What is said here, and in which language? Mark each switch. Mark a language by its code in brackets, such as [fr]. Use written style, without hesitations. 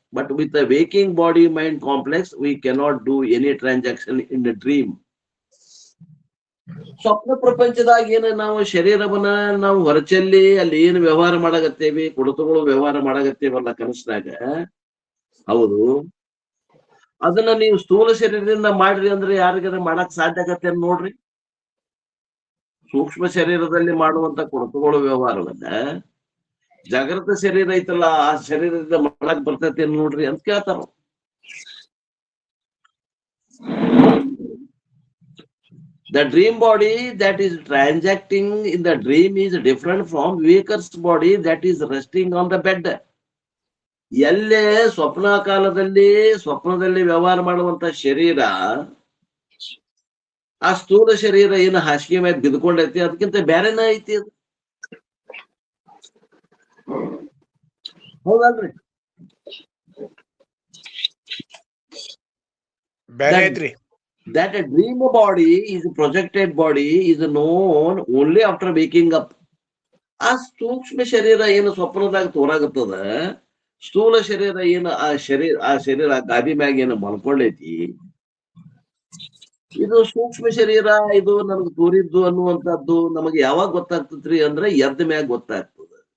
[en] But with a waking body-mind complex, we cannot do any transaction in the dream. [kn] ಸ್ವಪ್ನ ಪ್ರಪಂಚದಾಗ ಏನ ನಾವು ಶರೀರವನ್ನ ನಾವು ಹೊರಚೆಲ್ಲಿ ಅಲ್ಲಿ ಏನು ವ್ಯವಹಾರ ಮಾಡಾಕತ್ತೇವಿ, ಕೊಡತುಗಳು ವ್ಯವಹಾರ ಮಾಡಾಕತ್ತೇವಲ್ಲ ಕನಸಿನಾಗ, ಹೌದು. ಅದನ್ನ ನೀವು ಸ್ಥೂಲ ಶರೀರದಿಂದ ಮಾಡ್ರಿ ಅಂದ್ರೆ ಯಾರಿಗಾರ ಮಾಡಕ್ ಸಾಧ್ಯ ಆಗತ್ತೆ ನೋಡ್ರಿ. ಸೂಕ್ಷ್ಮ ಶರೀರದಲ್ಲಿ ಮಾಡುವಂತ ಕೊಡತುಗಳು ವ್ಯವಹಾರವನ್ನ ಜಾಗೃತ ಶರೀರ ಐತಲ್ಲ ಆ ಶರೀರದಿಂದ ಮಾಡಕ್ ಬರ್ತೈತಿ ನೋಡ್ರಿ ಅಂತ ಕೇಳ್ತಾರ. [en] The dream body that is transacting in the dream is different from waker's body that is resting on the bed. [kn] ಎಲ್ಲೇ ಸ್ವಪ್ನ ಕಾಲದಲ್ಲಿ ಸ್ವಪ್ನದಲ್ಲಿ ವ್ಯವಹಾರ ಮಾಡುವಂತ ಶರೀರ ಆ ಸ್ಥೂಲ ಶರೀರ ಏನು ಹಾಸಿಗೆ ಮೇಲೆ ಬಿದ್ಕೊಂಡೈತಿ ಅದಕ್ಕಿಂತ ಬೇರೆನ ಐತಿ ಅದು, ಹೌದಲ್ರಿ? ಬೇರೆ ಐತ್ರಿ. [en] That a dream body is a projected body is known only after waking up. [kn] ಆ ಸೂಕ್ಷ್ಮ ಶರೀರ ಏನು ಸ್ವಪ್ನದಾಗ ತೋರಾಗತ್ತದ, ಸ್ಥೂಲ ಶರೀರ ಏನು ಆ ಶರೀರ ಗಾದಿ ಮ್ಯಾಗ ಏನು ಮಲ್ಕೊಂಡೈತಿ, ಇದು ಸೂಕ್ಷ್ಮ ಶರೀರ, ಇದು ನಮ್ಗೆ ತೋರಿದ್ದು ಅನ್ನುವಂಥದ್ದು ನಮಗೆ ಯಾವಾಗ ಗೊತ್ತಾಗ್ತದ್ರಿ ಅಂದ್ರೆ ಎದ್ದ ಮ್ಯಾಗ ಗೊತ್ತಾಗ್ತದ.